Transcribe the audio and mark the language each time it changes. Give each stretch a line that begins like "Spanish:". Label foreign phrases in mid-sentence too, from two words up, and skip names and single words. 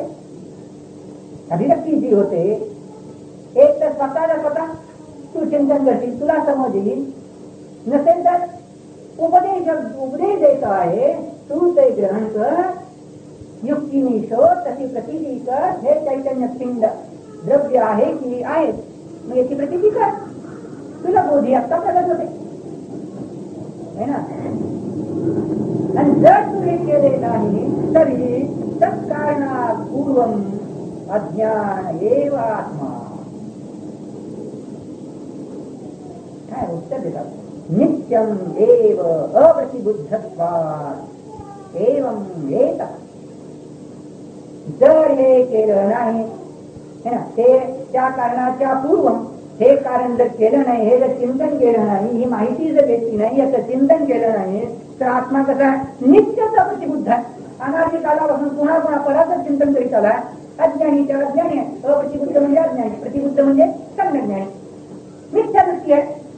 Marathi: अभिव्यक्ती जी होते एक तर स्वतःला स्वतः तू चिंतन करशील तुला समज येईल नसेल तर उपदेश द्यायचा आहे तू ते ग्रहण कर युक्तीने शोध तशी प्रतीती कर. हे चैतन्य पिंड द्रव्य आहे की आहे मग याची प्रतीती कर तुला बोधी आत्ता प्रगत होते
Hindi: है ना.
Marathi: आणि जर तू हे केले नाही तरी
Sanskrit: तत्कारणात पूर्वम अज्ञान एव आत्मा.
Marathi: काय उत्तर देतात
Sanskrit: नित्यम एव अप्रतिबुद्धत्वात् एवं एतत्.
Marathi: जर हे केलं नाही
Hindi: है ना
Marathi: ते त्या कारणाच्या पूर्वम हे कारण जर केलं नाही हे जर चिंतन केलं नाही ही माहिती जर घेतली नाही याचं चिंतन केलं नाही तर आत्मा कसा आहे नित्यच अप्रतिबुद्ध आहे. अनादी कालापासून पुन्हा पुन्हा परातच चिंतन करीत आला. अज्ञानी त्या अज्ञानी आहे अप्रतिबुद्ध म्हणजे अज्ञानी प्रतिबुद्ध म्हणजे संज्ञानी मिथ्या दृष्टी आहे.